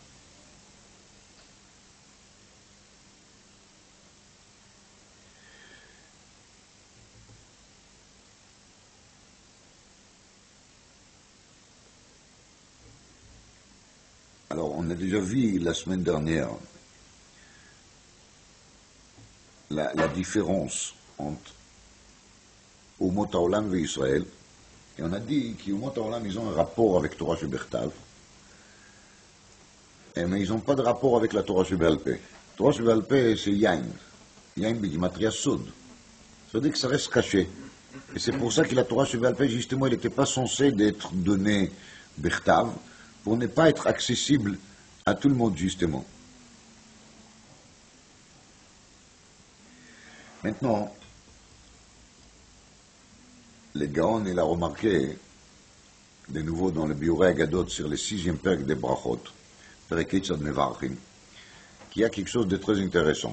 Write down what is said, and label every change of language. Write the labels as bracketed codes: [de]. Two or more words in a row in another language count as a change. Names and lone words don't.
[fr] Alors, on a déjà vu la semaine dernière la différence entre [he] אומות העולם [fr] et Israël, et on a dit qu' [he] אומות העולם, [fr] ils ont un rapport avec [he] תורה שבכתב, [fr] mais ils n'ont pas de rapport avec la [he] תורה שבעל פה. תורה שבעל פה, [fr] c'est Yain. [he] יין בגימטריא סוד. [fr] Ça veut dire que ça reste caché. Et c'est pour ça que la [he] תורה שבעל פה, [fr] justement, elle n'était pas censée d'être donnée Bertav, pour ne pas être accessible à tout le monde, justement. Maintenant, les Gaon, il a remarqué, de nouveau dans le Biurei Agadot, sur le 6e perk des Brachot, Perek Eitzad Mevarchim, qu'il y a quelque chose de très intéressant.